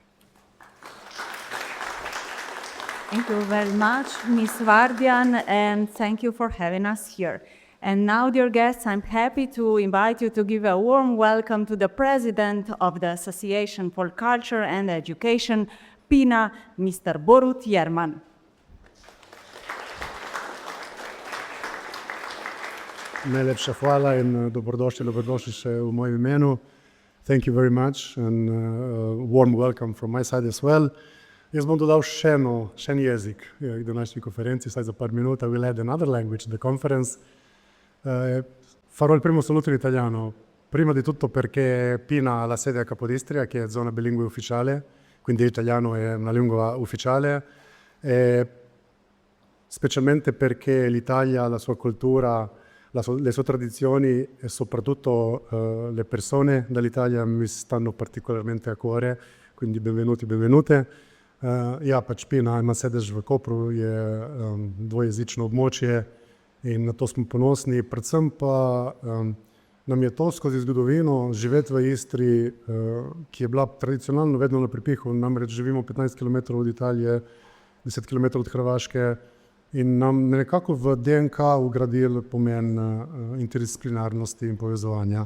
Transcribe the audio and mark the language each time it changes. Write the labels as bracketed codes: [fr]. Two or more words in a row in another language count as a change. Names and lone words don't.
[en] Thank you very much, Ms. Vardian, and thank you for having us here. And now, dear guests, I'm happy to invite you to give a warm welcome to the President of the Association for Culture and Education, PiNA, Mr. Borut Jerman. [sl] Najlepša hvala in dobrodošli še v mojem imenu. [en] Thank you very much and warm welcome from my side as well. [sl] Jaz bom dodal še en jezik k današnji konferenci, saj za par minut. [en] I will add another language to the conference. [it] Farò il primo saluto in italiano. Prima di tutto perché PiNA ha la sede a Capodistria, che è zona bilingue ufficiale, quindi l'italiano è una lingua ufficiale, specialmente perché l'Italia, la sua cultura, le sue tradizioni e soprattutto le persone dall'Italia mi stanno particolarmente a cuore, quindi benvenuti, benvenute. [sl] Ja, pač PiNA ima sedež v Kopru, je dvojezično območje in na to smo ponosni. Predvsem pa nam je to skozi zgodovino živeti v Istri, ki je bila tradicionalno vedno na prepihu, namreč živimo 15 km od Italije, 10 km od Hrvaške in nam nekako v DNK ugradili pomen interdisciplinarnosti in povezovanja.